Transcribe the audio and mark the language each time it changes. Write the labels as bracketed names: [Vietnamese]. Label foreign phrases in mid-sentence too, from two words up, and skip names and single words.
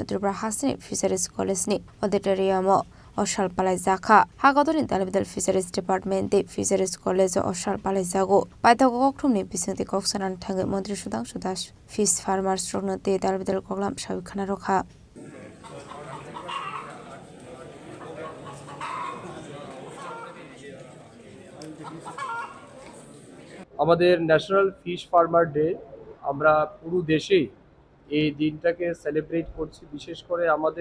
[Kok Borok] त्रिपुरा हासिनि फिशारिज कलेजनि अडिटोरियामाव अशाल पालायजाखा हागदनि दालबिदाल [English] fisheries department [Kok Borok] दे [English] fisheries college [Kok Borok] अशाल पालायजागो बायथागो कक्थुमनि बिसिंति कक्सनान थाङै मन्त्रि सुधांशु दास [English] fish farmers [Kok Borok] रगनो दे दालबिदाल कगलाम साबिखाना रखा [Bangla] আমাদের [English] National Fish Farmer Day [Bangla] আমরা পুরো দেশেই এই দিনটাকে সেলিব্রেট করছি বিশেষ করে আমাদের